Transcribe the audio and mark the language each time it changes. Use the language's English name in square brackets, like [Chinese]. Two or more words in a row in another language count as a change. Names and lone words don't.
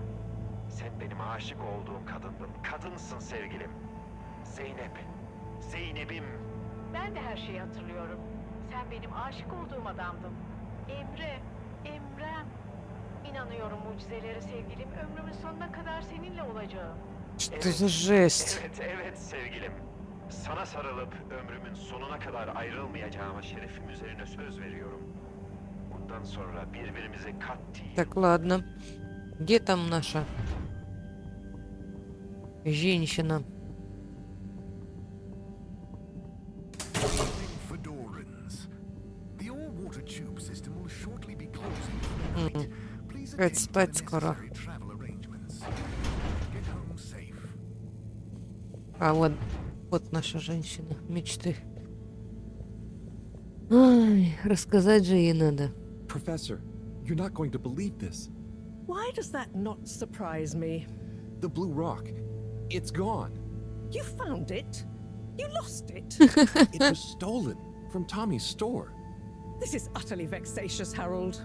[Turkish] Sen benim aşık olduğum kadındın. Kadınsın sevgilim. Zeynep. Zeynep'im. Ben de her şeyi hatırlıyorum. Sen benim aşık olduğum adamdın. Emre. Emrem. İnanıyorum mucizelere sevgilim. Ömrümün sonuna kadar seninle olacağım. [Russian] Что за жесть? [Turkish] Evet sevgilim. Sana sarılıp ömrümün sonuna kadar ayrılmayacağıma şerefim üzerine söz veriyorum. Bundan sonra birbirimize katiyen... [Russian] Так, ладно. Где там наша женщина? Спать скоро. А вот наша женщина мечты. Ай, рассказать же ей надо. [English] Professor, you're not going to believe this. Why does that not surprise me? The blue rock. It's gone. You found it? You lost it? It was stolen from Tommy's store. This is utterly vexatious, Harold.